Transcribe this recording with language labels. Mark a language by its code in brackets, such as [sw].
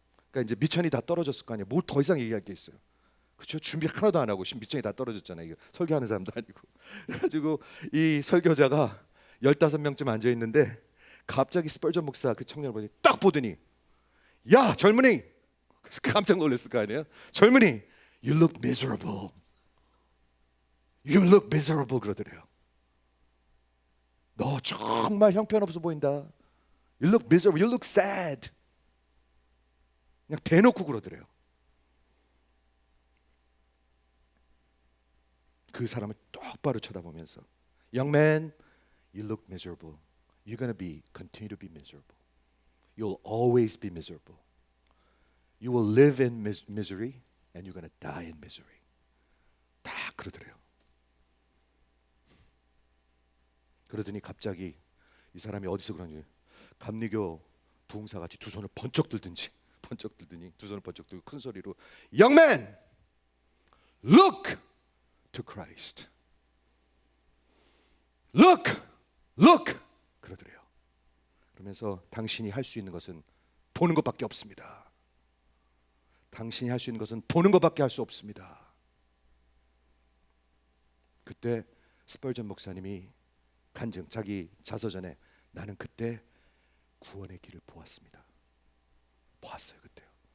[ko] 그러니까 이제 미천이 다 떨어졌을 거 아니에요. 뭐 더 이상 얘기할 게 있어요. 그렇죠? 준비 하나도 안 하고 미천이 다 떨어졌잖아요. 이거 설교하는 사람도 아니고. 그래가지고 이 설교자가 15명쯤 앉아 있는데 갑자기 스펄전 목사 그 청년을 딱 보더니 야 젊은이, 그래서 깜짝 놀랐을 거 아니에요. 젊은이, [en] you look miserable. You look miserable [ko] 그러더래요. 너 정말 형편없어 보인다. [en] You look miserable. You look sad. [ko] 그냥 대놓고 그러더래요. 그 사람을 똑바로 쳐다보면서 [en] Young man, you look miserable. You're gonna continue to be miserable. You'll always be miserable. You will live in misery and you're gonna die in misery. [ko] 다 그러더래요. 그러더니 갑자기 이 사람이 어디서 그러니 감리교 부흥사같이 두 손을 번쩍 들더니 두 손을 번쩍 들고 큰 소리로 [en] Young man, look to Christ. Look, look [ko] 그러더래요. 그러면서 당신이 할 수 있는 것은 보는 것밖에 없습니다. 당신이 할 수 있는 것은 보는 것밖에 할 수 없습니다. 그때 스펄전 목사님이 간증 자기 자서전에 나는 그때 구원의 길을 보았습니다. 보았어요 그때요.